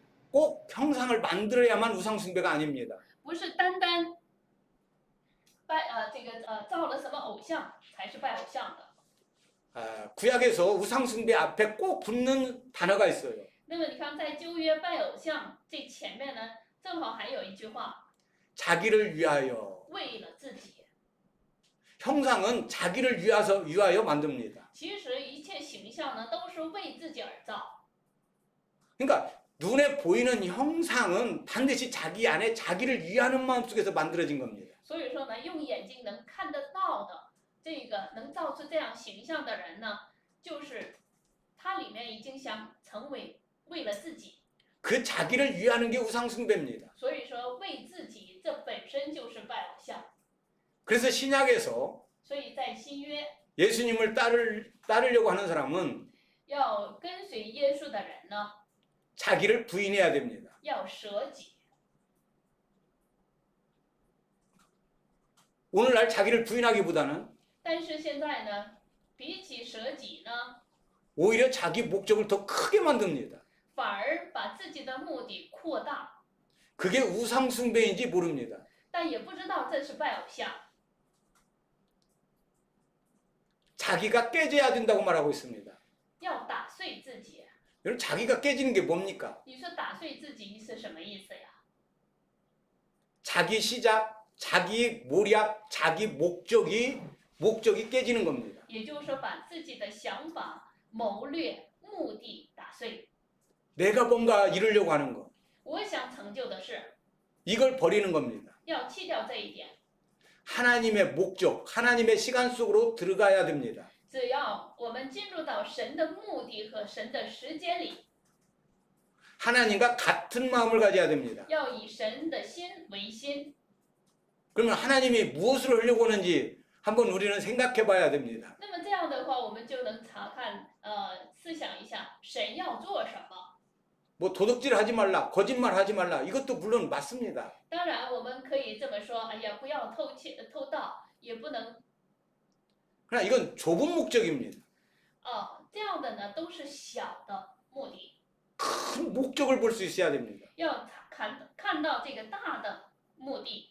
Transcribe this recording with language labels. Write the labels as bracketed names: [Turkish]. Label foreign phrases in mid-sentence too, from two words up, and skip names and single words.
[Korean] 꼭 형상을 만들어야만 우상숭배가 아닙니다. [Chinese] 不是单单造了什么偶像才是拜偶像的。 [Korean] 구약에서 우상숭배 앞에 꼭 붙는 단어가 있어요. [Chinese] 那么你看，在旧约拜偶像这前面呢，正好还有一句话， [Korean] 자기를 위하여. [Chinese] 为了自己。 [Korean] 형상은 자기를 위하여 만듭니다. [Chinese] 其实一切形象呢，都是为自己而造。 [Korean] 그러니까 눈에 보이는 형상은 반드시 자기 안에 자기를 위하는 마음속에서 만들어진 겁니다. [Chinese] 所以说呢，用眼睛能看得到的这个能造出这样形象的人呢，就是他里面已经想成为为了自己。 [Korean] 그 자기를 위하는 게 우상숭배입니다. [Chinese] 所以说为自己，这本身就是拜偶像。 [Korean] 그래서 신약에서 [Chinese] 所以在新约， [Korean] 예수님을 따르려고 하는 사람은 [Chinese] 要跟随耶稣的人呢， [Korean] 자기를 부인해야 됩니다. [Chinese] 要舍己。 [Korean] 오늘날 자기를 부인하기보다는 [Chinese] 但是现在呢，比起舍己呢， [Korean] 오히려 자기 목적을 더 크게 만듭니다. [Chinese] 反而把自己的目的扩大， [Korean] 그게 우상숭배인지 모릅니다. [Chinese] 但也不知道这是拜偶像。 [Korean] 자기가 깨져야 된다고 말하고 있습니다. [Chinese] 要打碎自己。 [Korean] 여러분 자기가 깨지는 게 뭡니까? [Chinese] 你说打碎自己是什么意思呀？ [Korean] 자기 시작, 자기 모략, 자기 목적이 깨지는 겁니다. [Chinese] 也就是说，把自己的想法、谋略、目的打碎。 [Korean] 내가 뭔가 이루려고 하는 거, [Chinese] 我想成就的事， [Korean] 이걸 버리는 겁니다. [Chinese] 要弃掉这一点。 [Korean] 하나님의 목적, 하나님의 시간 속으로 들어가야 됩니다. [Chinese] 只要我们进入到神的目的和神的时间里， [Korean] 하나님과 같은 마음을 가져야 됩니다. [Chinese] 要以神的心为心。 [Korean] 그러면 하나님이 무엇을 하려고 하는지 한번 우리는 생각해 봐야 됩니다. [Chinese] 那么这样的话，我们就能查看，思想一下神要做什么。 [Korean] 뭐 도둑질 하지 말라, 거짓말 하지 말라, 이것도 물론 맞습니다. [Chinese] 当然，我们可以这么说，哎呀，不要偷窃、偷盗，也不能 [Korean] 그러나 이건 좁은 목적입니다. [Chinese] 这样的呢，都是小的目的。 [Korean] 큰 목적을 볼 수 있어야 됩니다. [Chinese] 要看到这个大的目的，